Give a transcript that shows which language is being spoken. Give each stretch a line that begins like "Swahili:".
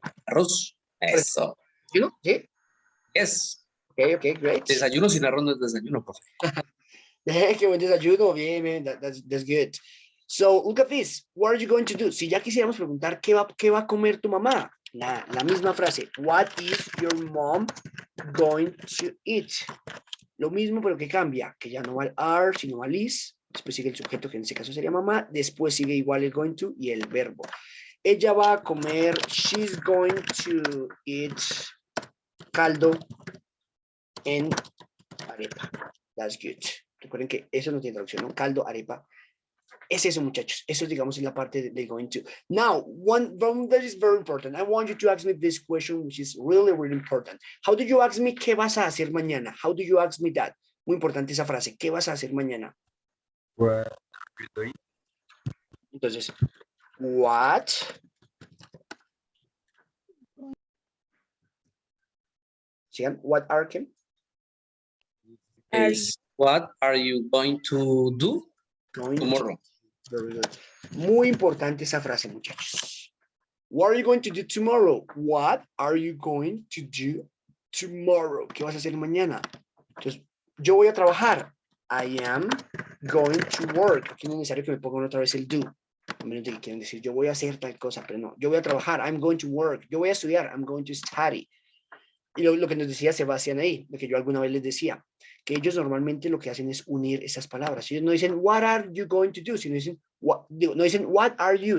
Spanish: Arroz. Eso.
English: You know, sí. Yes. Okay, great.
Spanish: Desayuno sin arroz no es desayuno, profe. Qué buen desayuno, bien,
English: man. That's good. So, look at this. What are you going to do?
Spanish: Si ya quisiéramos preguntar qué va a comer tu mamá, la misma frase.
English: What is your mom going to eat?
Spanish: Lo mismo, pero que cambia, que ya no va al are, sino va al is. Después sigue el sujeto, que en este caso sería mamá. Después sigue igual el going to y el verbo. Ella va a comer,
English: she's going to eat
Spanish: caldo en arepa.
English: That's good.
Spanish: Recuerden que eso no tiene traducción, ¿no? Caldo, arepa. Es eso, muchachos. Eso, digamos, es la parte de going to.
English: Now, one that is very important. I want you to ask me this question, which is really, really important. How do you ask me
Spanish: qué vas a hacer mañana?
English: How do you ask me that?
Spanish: Muy importante esa frase. ¿Qué vas a hacer mañana?
English: What are you doing?
Spanish: Entonces, what sigan,
English: what are Kim? Is what are you going to do Going tomorrow? to, very good.
Spanish: Muy importante esa frase, muchachos.
English: What are you going to do tomorrow? What are you going to do tomorrow?
Spanish: ¿Qué vas a hacer mañana? Entonces, yo voy a trabajar.
English: I am going to work.
Spanish: Aquí no es necesario que me pongan otra vez el do. A menos de que quieran decir, yo voy a hacer tal cosa, pero no. Yo voy a trabajar.
English: I'm going to work.
Spanish: Yo voy a estudiar.
English: I'm going to study.
Spanish: Y lo que nos decía Sebastián ahí, lo que yo alguna vez les decía, que ellos normalmente lo que hacen es unir esas palabras. Ellos no dicen,
English: what are you going to do?
Spanish: Sino dicen, no dicen,
English: what are you?